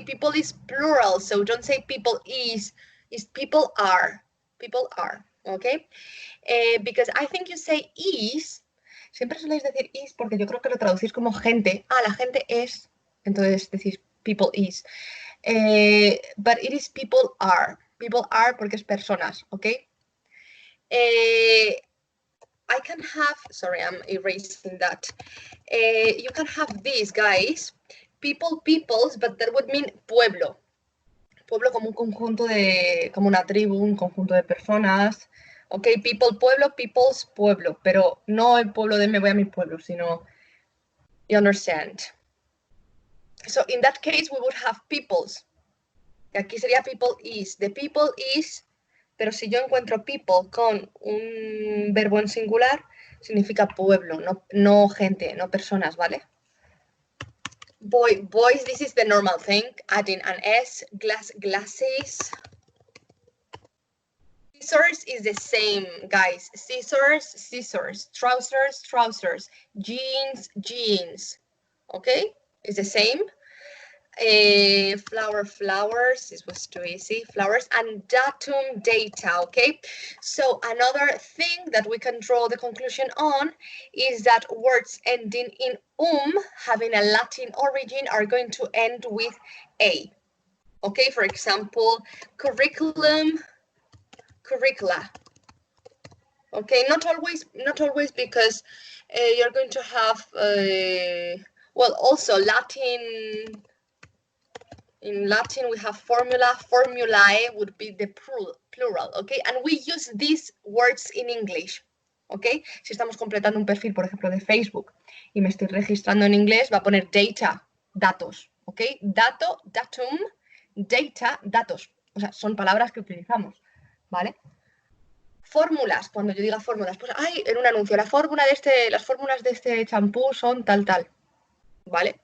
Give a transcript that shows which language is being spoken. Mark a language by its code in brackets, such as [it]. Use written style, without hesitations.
[en] People is plural, so don't say people is people are. People are, okay. Because I think you say is, [es] siempre soléis decir is porque yo creo que lo traducís como gente. Ah, la gente es, entonces decís people is. [en] But it is people are. People are [es] porque es personas, okay. [en] I can have, sorry, I'm erasing that. You can have these, guys. People, peoples, but that would mean pueblo. [es] Pueblo como un conjunto de, como una tribu, un conjunto de personas. Ok, people, pueblo, peoples, pueblo. Pero no el pueblo de me voy a mi pueblo, sino, [en] you understand. So in that case, we would have peoples. [es] Aquí sería people is. [en] The people is, [es] pero si yo encuentro people con un verbo en singular, significa pueblo, no gente, no personas, ¿vale? [en] Boys, this is the normal thing, adding an S, glasses. Scissors is the same, guys. Scissors. Trousers. Jeans. Okay, it's the same. Flowers, this was too easy, flowers, and datum, data, okay? So another thing that we can draw the conclusion on is that words ending in having a Latin origin, are going to end with A, okay? For example, curriculum, curricula, okay? Not always because you're going to have, well, also Latin. In Latin, we have formula. Formulae would be the plural, okay? And we use these words in English, okay? [es] Si estamos completando un perfil, por ejemplo, de Facebook, y me estoy registrando en inglés, va a poner data, datos, okay? Dato, datum, data, datos. O sea, son palabras que utilizamos, ¿vale? Fórmulas, cuando yo diga fórmulas, pues, en un anuncio, las fórmulas de este champú son tal, ¿vale?